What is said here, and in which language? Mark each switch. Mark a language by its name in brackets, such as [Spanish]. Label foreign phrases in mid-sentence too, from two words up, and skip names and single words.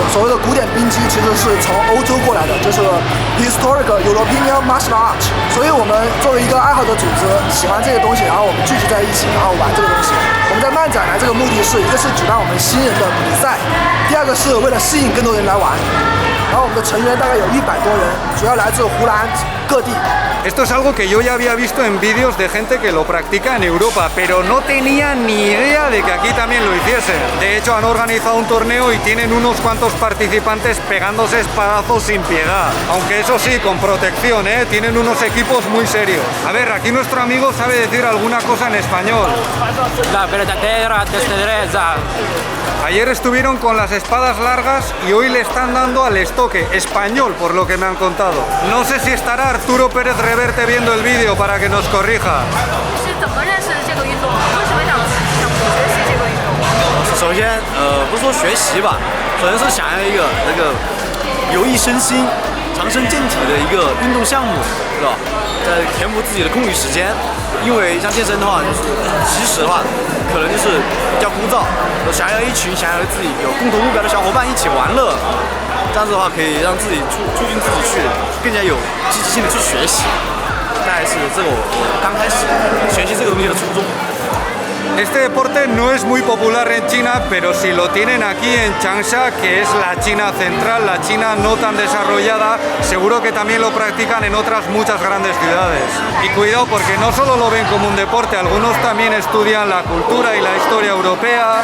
[Chinese] 所谓的古典兵击其实是从欧洲过来的，就是 [English] Historical European Martial Art。 [Chinese] 所以我们作为一个爱好者组织，喜欢这些东西，然后我们聚集在一起，然后玩这个东西。我们在漫展来这个目的是一个是举办我们新人的比赛，第二个是为了吸引更多人来玩。然后我们的成员大概有100多人，主要来自湖南各地。 [Spanish] Esto es algo que yo ya había visto en vídeos de gente que lo practica en Europa, pero no tenía ni idea de que aquí también lo hiciesen. De hecho, han organizado un torneo y tienen unos cuantos participantes pegándose espadazos sin piedad. Aunque eso sí, con protección, ¿eh? Tienen unos equipos muy serios. A ver, aquí nuestro amigo sabe decir alguna cosa en español. La verdadera destreza. Ayer estuvieron con las espadas largas y hoy le están dando al estoque español, por lo que me han contado. No sé si estará Arturo Pérez Reverte viendo el vídeo para que nos corrija. [Chinese] 是怎么认识这个运动？为什么想学习这个运动？首先，不是说学习吧，首先是想要一个有益身心、强身健体的一个运动项目，是吧？填补自己的空余时间。因为像健身的话，就是其实的话，可能就是比较枯燥，想要一群想要自己有共同目标的小伙伴一起玩乐，这样子的话可以让自己促进自己去更加有积极性的去学习。大概是这个我刚开始学习这个东西的初衷。 [Spanish] Este deporte no es muy popular en China, pero si lo tienen aquí en Changsha, que es la China central, la China no tan desarrollada, seguro que también lo practican en otras muchas grandes ciudades. Y cuidado, porque no solo lo ven como un deporte, algunos también estudian la cultura y la historia europea.